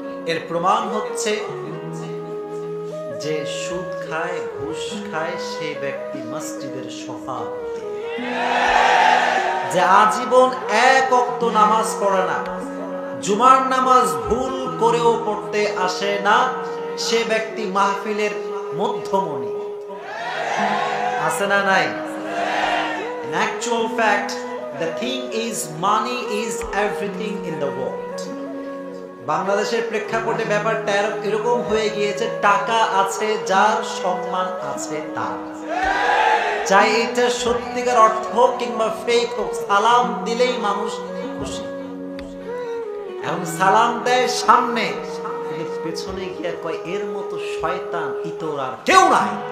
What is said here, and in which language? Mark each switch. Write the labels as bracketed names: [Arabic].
[Bangla] এর প্রমাণ হচ্ছে যে সুদ খায়, ঘুষ খায়, সেই ব্যক্তি মসজিদের সভাপতি। যে আজীবন এক ওয়াক্ত নামাজ পড়ে না, জুমার নামাজ ভুল করেও পড়তে আসে না, সে ব্যক্তি মাহফিলের মধ্যমণি। আছে না নাই? [English] In actual fact, the thing is money is everything in the world. [Bangla] বাংলাদেশের প্রেক্ষাপটে ব্যাপারটা এরকম হয়ে গিয়েছে, টাকা আছে যার, সম্মান আছে তার। চাই এটা সত্যিকার অর্থ হোক কিংবা ফেক হোক, সালাম দিলেই মানুষ খুশি। এখন সালাম দেয় সামনে, পেছনে গিয়ে কয় এর মতো শয়তান ইতর আর কেউ নাই।